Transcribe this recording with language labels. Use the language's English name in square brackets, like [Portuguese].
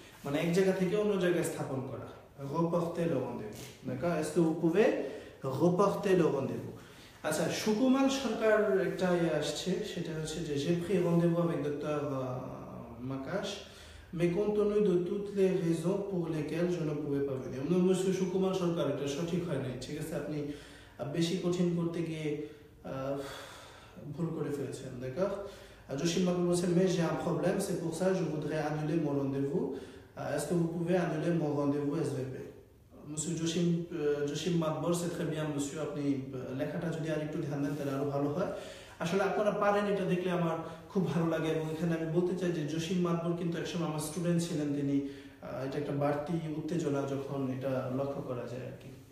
[Bangla] মানে এক জায়গা থেকে অন্য জায়গায় স্থাপন করা। [French] reporter le rendez-vous. D'accord? est-ce que vous pouvez reporter le rendez-vous? [Bangla] আচ্ছা, সুকুমার সরকার একটা আসছে, সেটা হচ্ছে যে [French] j'ai pris rendez-vous avec docteur Makash, mais compte tenu de toutes les raisons pour lesquelles je ne pouvais pas venir. [Bangla] monsieur Sukumar সরকার, এটা সঠিক হয় নাই, ঠিক আছে? আপনি বেশি কঠিন করতে গিয়ে ভুল করে ফেলেছেন। [French] d'accord? Joshim Makbul বলছে mais j'ai un problème, c'est pour ça je voudrais annuler mon rendez-vous. Est-ce que vous pouvez annuler mon rendez-vous SVP? [Bangla] monsieur Joshim Makbul, [French] c'est très bien monsieur, [Bangla] আপনি লেখাটা যদি আর একটু ধ্যান দেন তাহলে আরো ভালো হয়। আসলে আপনারা পারেন, এটা দেখলে আমার খুব ভালো লাগে। এবং এখানে আমি বলতে চাই যে জসিম মাকবুল কিন্তু একসময় আমার স্টুডেন্ট ছিলেন। তিনি এটা একটা বাড়তি উত্তেজনা যখন এটা লক্ষ্য করা যায় আর কি।